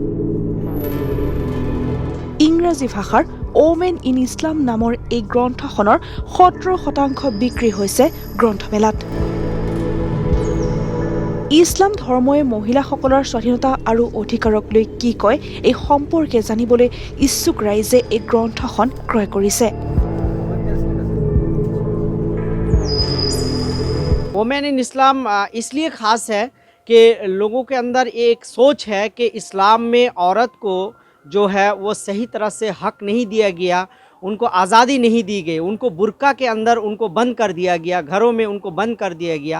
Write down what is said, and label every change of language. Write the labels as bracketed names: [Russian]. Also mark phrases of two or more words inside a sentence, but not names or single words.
[Assamese] ইংৰাজী ভাষাৰ ওমেন ইন ইছলাম নামৰ এই গ্ৰন্থখনৰ 17% বিক্ৰী হৈছে গ্ৰন্থমেলাত। ইছলাম ধৰ্মই মহিলাসকলৰ স্বাধীনতা আৰু অধিকাৰক লৈ কি কয় এই সম্পৰ্কে জানিবলৈ ইচ্ছুক ৰাইজে এই গ্ৰন্থখন ক্ৰয় কৰিছে। [Hindi] वोमेन इन इस्लाम इसलिए ख़ास है कि लोगों के अंदर एक सोच है कि इस्लाम में औरत को जो है वो सही तरह से हक नहीं दिया गया, उनको आज़ादी नहीं दी गई, उनको बुर्का के अंदर उनको बंद कर दिया गया, घरों में उनको बंद कर दिया गया।